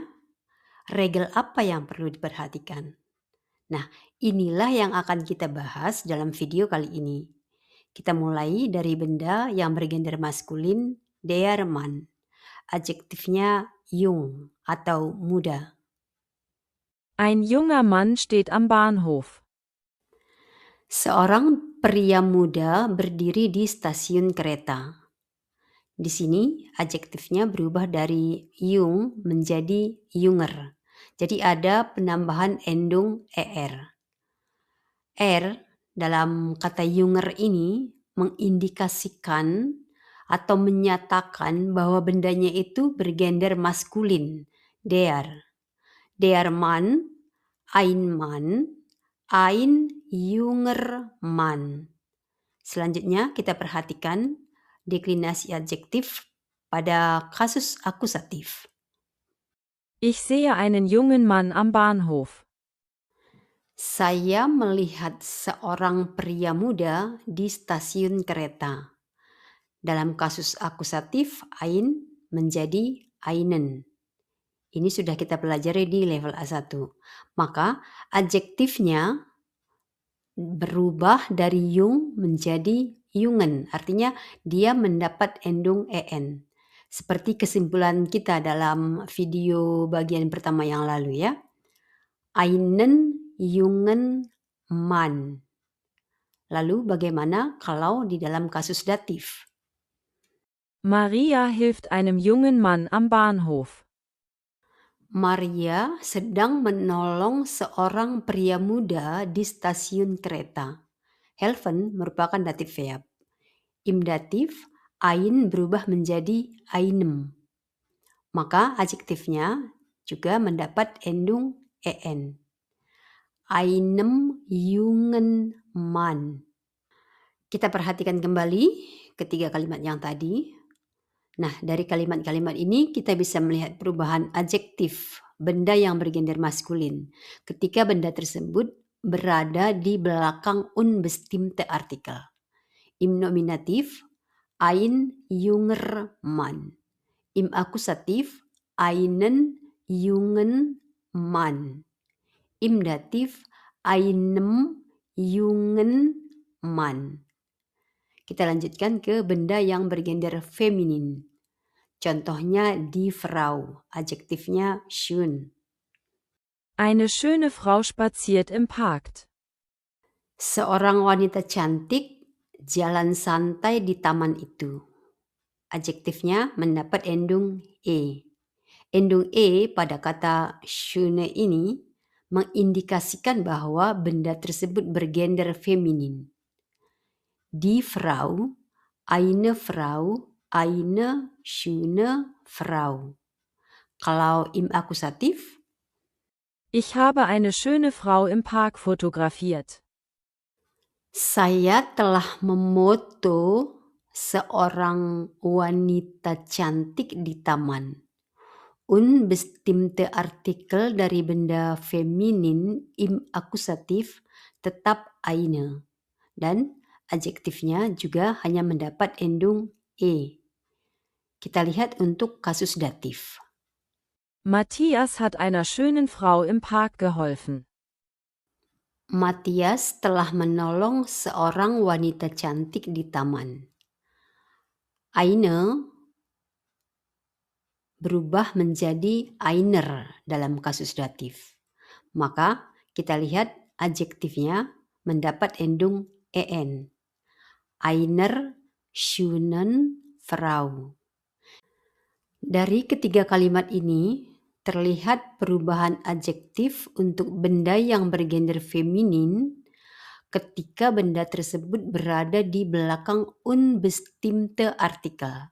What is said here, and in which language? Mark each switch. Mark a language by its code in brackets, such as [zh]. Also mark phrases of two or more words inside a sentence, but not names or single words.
[id] Regel apa yang perlu diperhatikan? Nah, inilah yang akan kita bahas dalam video kali ini. Kita mulai dari benda yang bergender maskulin, [de] der Mann. [id] Adjektifnya jung atau muda. [de] Ein junger Mann steht am Bahnhof. [id] Seorang pria muda berdiri di stasiun kereta. Di sini adjektifnya berubah dari jung menjadi junger. Jadi ada penambahan endung er. Er dalam kata junger ini mengindikasikan atau menyatakan bahwa bendanya itu bergender maskulin. [de] Der Mann, ein junger Mann. [id] Selanjutnya kita perhatikan deklinasi adjektif pada kasus akusatif. [de] Ich sehe einen jungen Mann am Bahnhof. [id] Saya melihat seorang pria muda di stasiun kereta. Dalam kasus akusatif, ein menjadi einen. Ini sudah kita pelajari di level A1. Maka adjektifnya berubah dari jung menjadi jungen. Artinya dia mendapat endung en. Seperti kesimpulan kita dalam video bagian pertama yang lalu ya. [de] Einen jungen Mann. [id] Lalu bagaimana kalau di dalam kasus datif? [de] Maria hilft einem jungen Mann am Bahnhof. [id] Maria sedang menolong seorang pria muda di stasiun kereta. Helfen merupakan datif verb. [de] Im datif, [id] ein berubah menjadi einem. Maka adjektifnya juga mendapat endung en. [de] Einem jungen Mann. [id] Kita perhatikan kembali ketiga kalimat yang tadi. Nah, dari kalimat-kalimat ini kita bisa melihat perubahan adjektif benda yang bergender maskulin ketika benda tersebut berada di belakang [de] unbestimmte Artikel. Im Nominativ ein junger Mann. Im Akkusativ einen jungen Mann. Im Dativ einem jungen Mann. [id] Kita lanjutkan ke benda yang bergender feminin. Contohnya [de] die Frau, [id] adjektifnya schön. [de] Eine schöne Frau spaziert im Park. [id] Seorang wanita cantik jalan santai di taman itu. Adjektifnya mendapat endung e. Endung e pada kata schöne ini mengindikasikan bahwa benda tersebut bergender feminin. [de] Die Frau, eine schöne Frau. [id] Kalau [de] im Akkusativ, Ich habe eine schöne Frau im Park fotografiert. [id] saya telah memoto seorang wanita cantik di taman. [de] Unbestimmte Artikel [id] dari benda feminin [de] im Akkusativ [id] tetap eine. Dan adjektifnya juga hanya mendapat endung e. Kita lihat untuk kasus datif. [de] Matthias hat einer schönen Frau im Park geholfen. [id] Matthias telah menolong seorang wanita cantik di taman. Eine berubah menjadi einer dalam kasus datif. Maka kita lihat adjektifnya mendapat endung en. [de] Einer schönen Frau. [id] Dari ketiga kalimat ini terlihat perubahan adjektif untuk benda yang bergender feminin ketika benda tersebut berada di belakang [de] unbestimmte Artikel.